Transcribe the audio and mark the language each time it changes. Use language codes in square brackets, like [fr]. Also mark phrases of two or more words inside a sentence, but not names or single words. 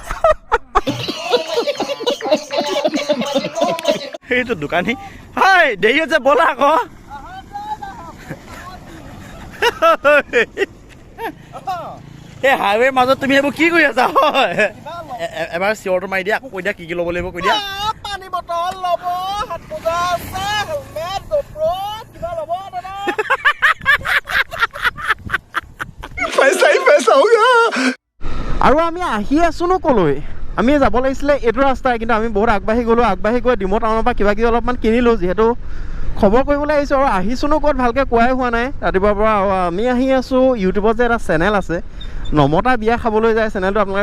[as] এইটো দোকানী হাই দেৰি হৈছে ব'লা আকৌ এই হাইৱেৰ মাজত তুমি এইবোৰ কি কৰি আছা হয় এবাৰ চিঞৰটো মাৰি দিয়া আকৌ কৈ দিয়া কি ল'ব লাগিব কৈ দিয়া পানী বটল ল'ব হাত মোজা আছে হেলমেট গোপ্ৰ কিবা ল'ব দাদা [hi] पैसा हो गया [as] আৰু আমি আহি আছোনো ক'লৈ আমি যাব লাগিছিলে এইটো ৰাস্তাই কিন্তু আমি বহুত আগবাঢ়ি গৈ ডিমৌ টাউনৰ পৰা কিবা কিবি অলপমান কিনিলোঁ যিহেতু খবৰ কৰিবলৈ আহিছোঁ আৰু আহিছোনো ক'ত ভালকৈ কোৱাই হোৱা নাই ৰাতিপুৱাৰ পৰা আমি আহি আছোঁ ইউটিউবত যে এটা চেনেল আছে নমতা বিয়া খাবলৈ যায় চেনেলটো আপোনালোকে